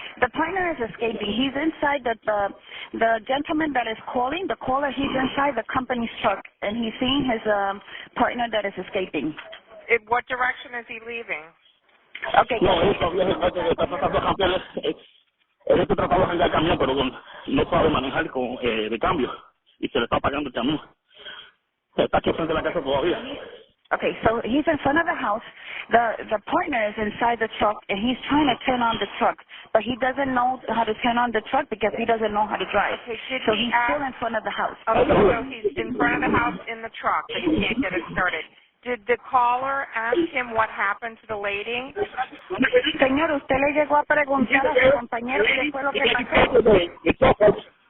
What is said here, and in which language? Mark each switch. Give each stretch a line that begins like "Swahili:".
English: The partner is escaping. He's inside the gentleman that is calling, the caller, he's inside the company's truck, and he's seeing his partner that is escaping. In what direction is he leaving? Okay.
Spanish: No, él todavía está tratando de cambiar. Él está tratando de cambiar el camión, pero no sabe manejar de cambio. Y se le está apagando el camión. Está aquí frente a la casa todavía.
English: Okay, so he's in front of the house. The partner is inside the truck, and he's trying to turn on the truck, but he doesn't know how to turn on the truck because he doesn't know how to drive. Okay, so he's still in front of the house. Okay, so he's in front of the house in the truck, but he can't get it started. Did the caller ask him what happened to the lady?
Spanish: Señor, ¿usted le llegó a preguntar a su compañero qué fue lo que pasó?